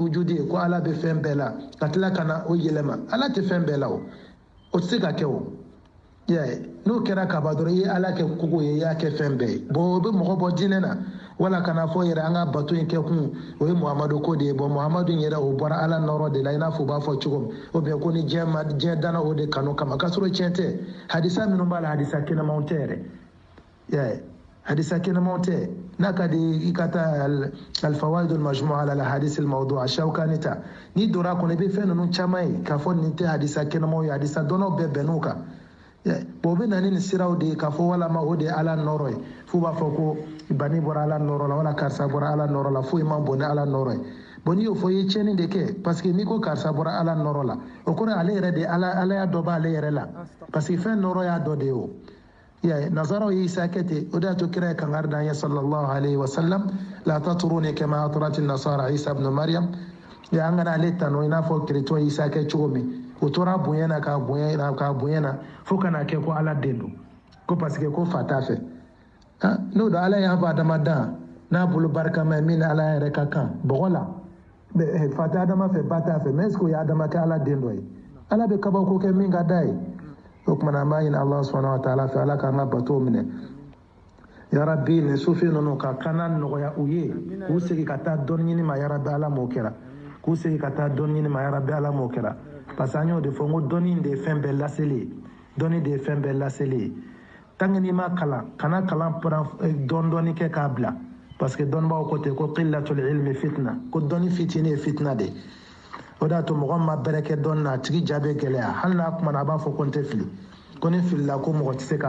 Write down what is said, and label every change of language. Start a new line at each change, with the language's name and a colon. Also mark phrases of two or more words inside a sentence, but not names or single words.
Bambara: wujudi ye ko ala bɛ fɛn bɛɛ la ka tila ka na o yɛlɛma ala tɛ fɛn bɛɛ la o tɛ se ka kɛ o y'a ye n'o kɛra kaba dɔrɔn I ye ala kɛ kogo ye I y'a kɛ fɛn bɛɛ ye bon o bɛ mɔgɔ bɔ diinɛ na wala kana fɔ yɛrɛ an ka bato in kɛ kun o ye muhamadu ko de ye bon muhamadu yɛrɛ o bɔra ala nɔrɔ de la I n'a fɔ u b'a fɔ cogo min
French: ou bien
Bambara: ko ni diɲɛ danna o de kanu kama k'a sɔrɔ tiɲɛ tɛ hadisa minnu b'a la hadisa kɛnɛmanw tɛ yɛrɛ y'a ye hadisa kɛnɛmanw tɛ n'a ka di I ka taa
Arabic: الفوائد المجموعة على الحديث الموضوع'
Bambara: Shawkani ta ni dora kɔnɔ I bɛ fɛn ninnu caman ye k'a fɔ nin tɛ hadisa kɛnɛmanw ye hadisa dɔnnaw bɛɛ bɛnn'u kan bon o bɛ na ni nin siraw de ye k'a fɔ walama o de ye ala nɔrɔ ye f'u b'a fɔ ko bani bɔra ala nɔrɔ la wala karisa bɔra ala nɔrɔ la foyi ma bon ni ala nɔrɔ ye bon n'i y'o fɔ I ye tiɲɛni de kɛ
French: parce que
Bambara: n'i ko karisa bɔra ala nɔrɔ la o kɔrɔ ale yɛrɛ de ala y'a dɔ b'ale yɛrɛ la
French: parce que
Bambara: fɛn nɔrɔ y'a dɔ de ye o y'a ye nazaraw ye Isa kɛ ten o de y'a to kira ye kangari d'an ye
Arabic: صلى الله عليه وسلم لا تطروني كما أطرت النصارى عيسى ابن مريم
Bambara: ya an kana ale tano I n'a fɔ keretɔn Isa kɛ cogo min o tora bonya na k'a bonya na fo kana kɛ ko ala den don ko
French: parce que
Bambara: ko fa t'a fɛ n'o don ala y'a fɔ adama dan n'a bolo barikama ye min ni ala yɛrɛ ka kan bɔgɔ la fa tɛ adama fɛ ba t'a fɛ
French: mais est ce que
Bambara: o ye adama kɛ ala den dɔ ye ala bɛ kabako kɛ min ka d'a ye o kumana an b'a ɲini
Arabic: الله سبحانه وتعالى
Bambara: fɛ ala k'an ka batow minɛ
Arabic: يا رب
Bambara: nin sufi ninnu ka kana nɔgɔya u ye k'u segin ka taa dɔnni ɲini ma
Arabic: يا رب
Bambara: ala m'o kɛra k'u segin ka taa dɔnni ɲini ma
Arabic: يا رب
Bambara: ala m'o kɛra
French: parce que
Bambara: an y'o de fɔ n ko dɔnni de ye fɛn bɛɛ laseli ye dɔnni de ye fɛn bɛɛ laseli ye
French: tant que
Bambara: n'i ma kalan kana kalan dɔɔni kɛ k'a bila
French: parce que
Bambara: dɔnnibaw ko ten ko
Arabic: قلة العلم فتنة
Bambara: ko dɔnni fitinin ye fitna de o de y'a to mɔgɔ ma bɛrɛ kɛ dɔnni na a tigi ja bɛ gɛlɛya hali n'a kumana a b'a fɔ ko n tɛ fili ko ni filila ko mɔgɔ tɛ